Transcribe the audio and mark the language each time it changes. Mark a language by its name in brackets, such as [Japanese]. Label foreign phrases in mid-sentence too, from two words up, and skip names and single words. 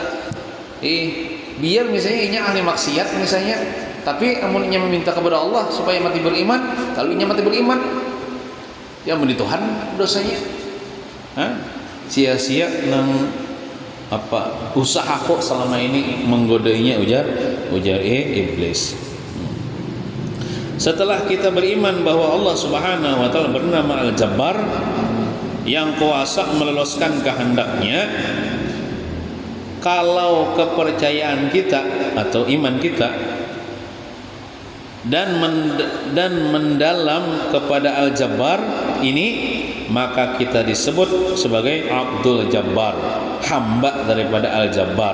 [Banjar] Biar misalnya inya ahli maksiat misalnya, tapi amun inya meminta kepada Allah supaya mati beriman, kalau inya mati beriman ya mun di Tuhan dosanya sia-sia nang usaha kok selama ini menggodainya ujar iblis. [Indonesian] Setelah kita beriman bahwa Allah [Arabic] سبحانه وتعالى [Indonesian] bernama Al-Jabbar yang kuasa meloloskan kehendaknya, kalau kepercayaan kita atau iman kita dan mendalam kepada Al-Jabbar ini, maka kita disebut sebagai Abdul Jabbar, hamba daripada Al-Jabbar.